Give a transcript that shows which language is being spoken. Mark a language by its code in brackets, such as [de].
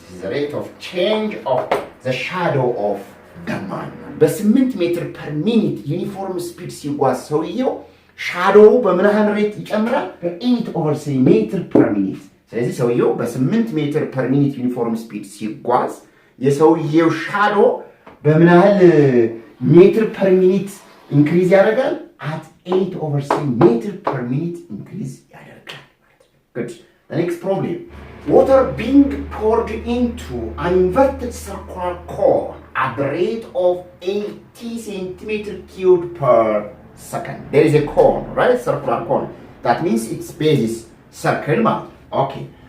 [en] This is the rate of change of the shadow of the man. [am] በ8 ሜትር ፐር ሚኒት ዩኒፎርም ስፒድ ሲጓዝ ሰውየው ሻዶው በምን ያህል ሬት ይጨምራል? በ8 ኦቨር 3 ሜትር ፐር ሚኒት። ስለዚህ ሰውየው በ8 ሜትር ፐር ሚኒት ዩኒፎርም ስፒድ ሲጓዝ የሰውየው ሻዶ በምን ያህል ሜትር ፐር ሚኒት ኢንክሪዝ ያደርጋል? [en] at 8 over 3 [am] ሜትር ፐር ሚኒት ኢንክሪዝ ያደርጋል። good. [en] The next problem. Water being poured into an inverted circular cone at the rate of 80 centimeter cubed per second. There is a cone, right? Circular cone. That means its base is circle. Okay.